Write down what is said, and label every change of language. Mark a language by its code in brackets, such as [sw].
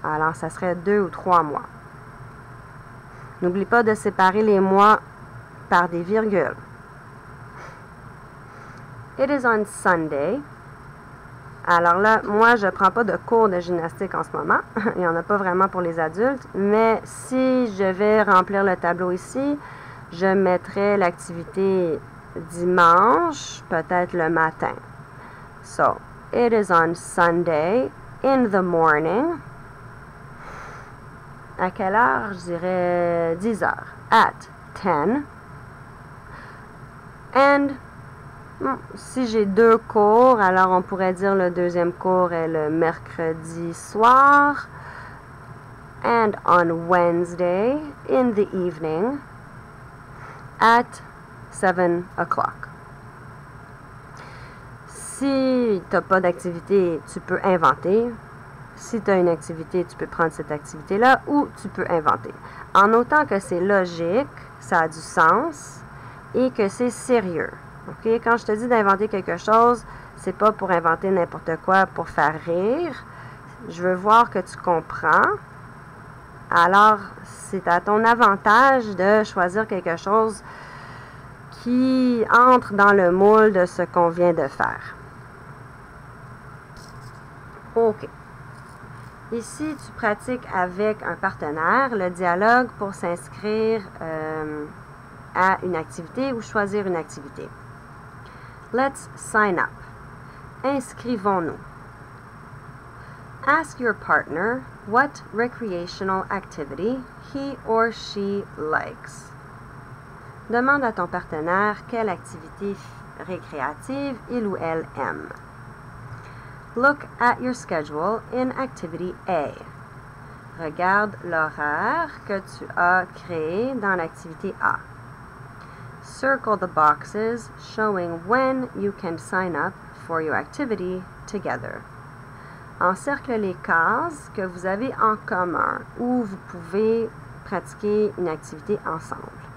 [fr] Alors ça serait 2 ou 3 mois. N'oublie pas de séparer les mois par des virgules. [en] It is on Sunday. [fr] Alors là, moi, je ne prends pas de cours de gymnastique en ce moment. Il n'y en a pas vraiment pour les adultes. Mais si je vais remplir le tableau ici, je mettrai l'activité dimanche, peut-être le matin. [en] So, it is on Sunday in the morning. [fr] À quelle heure? Je dirais 10 heures. [en] At 10. [fr] And si j'ai 2 cours, alors on pourrait dire le deuxième cours est le mercredi soir. [en] And on Wednesday in the evening at 7 o'clock. [fr] Si tu n'as pas d'activité, tu peux inventer. Si tu as une activité, tu peux prendre cette activité-là ou tu peux inventer. En autant que c'est logique, ça a du sens et que c'est sérieux. Okay? Quand je te dis d'inventer quelque chose, c'est pas pour inventer n'importe quoi pour faire rire. Je veux voir que tu comprends. Alors, c'est à ton avantage de choisir quelque chose qui entre dans le moule de ce qu'on vient de faire. OK. Ici, tu pratiques avec un partenaire le dialogue pour s'inscrire à une activité ou choisir une activité. [en] Let's sign up. [fr] Inscrivons-nous. [en] Ask your partner what recreational activity he or she likes. [fr] Demande à ton partenaire quelle activité récréative il ou elle aime. [en] Look at your schedule in activity A. [fr] Regarde l'horaire que tu as créé dans l'activité A. [en] Circle the boxes showing when you can sign up for your activity together. [fr] Encercle les cases que vous avez en commun où vous pouvez pratiquer une activité ensemble.